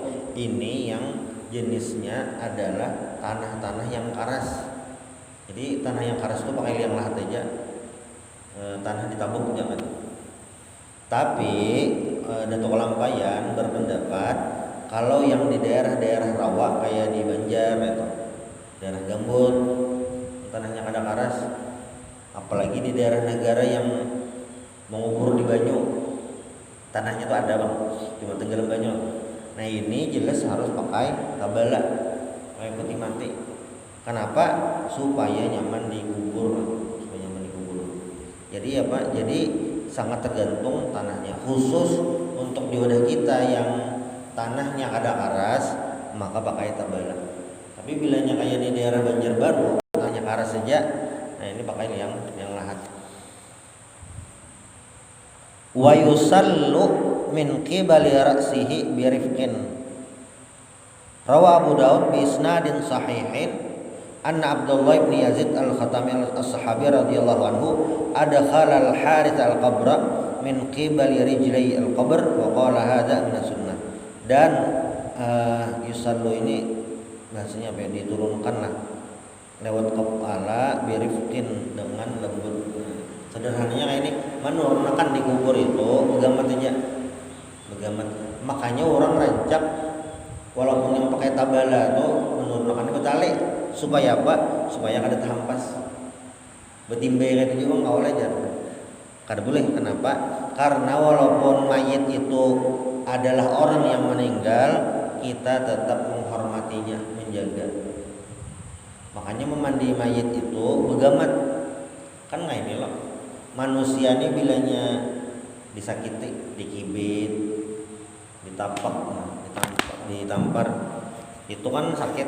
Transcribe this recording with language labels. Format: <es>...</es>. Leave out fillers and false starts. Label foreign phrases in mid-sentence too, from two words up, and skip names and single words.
<id>Ini yang jenisnya adalah tanah-tanah yang keras. Jadi tanah yang keras itu pakai liang lahat aja. Tanah ditabung jangan. Tapi Datuk Lampayan berpendapat kalau yang di daerah-daerah rawa kayak di Banjar atau daerah gambut, tanahnya</id> <bjn>kada karas,</bjn> <id>apalagi di daerah negara yang mengubur di banyu, tanahnya tuh ada bang, cuma tenggelam banyu. Nah ini jelas harus pakai tabala, pakai putih mati. Kenapa? Supaya nyaman dikubur. Jadi apa? Jadi sangat tergantung tanahnya. Khusus untuk di wadah kita yang tanahnya ada karas, maka pakai tabala. Tapi bilanya kayak di daerah Banjarbaru, tanahnya karas saja, Nah ini pakai yang lahat.</id> <ar>وَيُسَلُّ مِنْ قِبَلِ رَأْسِهِ بِرِفْقٍ. روى أبو داود بإسناد صحيح أن عبد الله بن يزيد الخطمي الصحابي رضي الله عنه أدخل الحارث القبر من قبل رجلي القبر وقال هذا من سنة.</ar> <id>Dan yusallu ini bahasanya apa ya, diturunkan lah lewat kepala birifkin dengan lembut. Sederhananya kayak ini, menurunkan di kubur itu begamat aja, begamat. Makanya orang rancak walaupun yang pakai tabala tuh menurunkan di betali supaya apa? Supaya kada terhampas. Betimbe itu juga nggak boleh jar. Kada boleh. Kenapa? Karena walaupun mayit itu adalah orang yang meninggal, kita tetap menghormatinya, menjaga. Makanya memandi mayit itu begamat. Kan nggak ini loh. Manusia ini bilanya disakiti, dikibit, ditampar, itu kan sakit.</id>